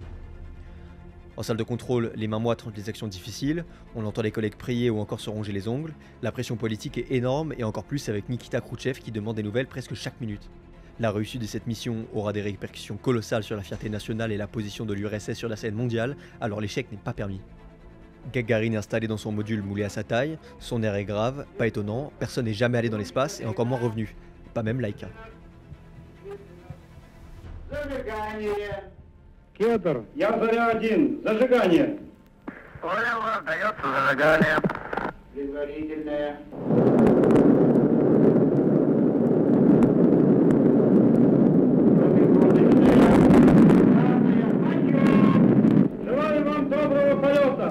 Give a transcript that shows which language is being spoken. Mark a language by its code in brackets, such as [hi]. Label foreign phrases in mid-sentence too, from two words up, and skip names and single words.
[fr] En salle de contrôle, les mains moites rendent les actions difficiles, on entend les collègues prier ou encore se ronger les ongles, la pression politique est énorme et encore plus avec Nikita Khrouchtchev qui demande des nouvelles presque chaque minute. La réussite de cette mission aura des répercussions colossales sur la fierté nationale et la position de l'URSS sur la scène mondiale, alors l'échec n'est pas permis. Gagarin est installé dans son module moulé à sa taille, son air est grave, pas étonnant, personne n'est jamais allé dans l'espace et encore moins revenu, pas même Laika. [ru] Кедр, я Заря-1, зажигание. Понял, отдается зажигание. Предварительное. Желаю вам доброго полета.